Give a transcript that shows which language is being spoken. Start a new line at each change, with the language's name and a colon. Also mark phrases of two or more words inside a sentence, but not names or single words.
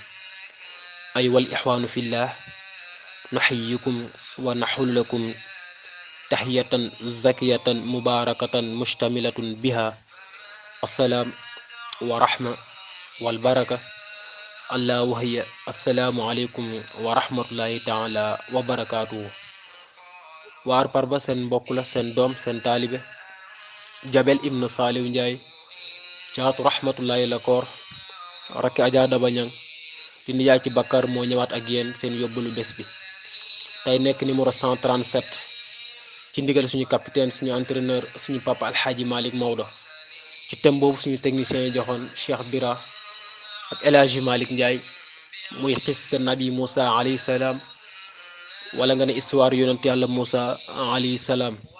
Arabic: أيها الإخوان في الله، نحييكم ونحل لكم تحية زكية مباركة مشتملة بها السلام ورحمة والبركة، الله وهي السلام عليكم ورحمة الله تعالى وبركاته.
Wolof: waar parba seen mbokk la, seen doom, seen taalibe Jabel Ibn Saliou Ndiaye caatu rahmatullahi la koor rakki Adja Daba Ñang di nijaay ci Bakar moo ñëwaat ak yéen seen yóbbalu bés bi. tey nekk numéro 137 ci ndigal suñu capitaine, suñu entraîneur, suñu papa Alxaaji Malick Maodo, ci thème boobu suñu technicien yi joxoon Cheikh Bira ak El Hadji Malick Ndiaye, muy xissa nabi Moussa
Arabic: عليه السلام,
Wolof: wala nga ne histoire yonent yàlla Moussa
Arabic: عليه السلام.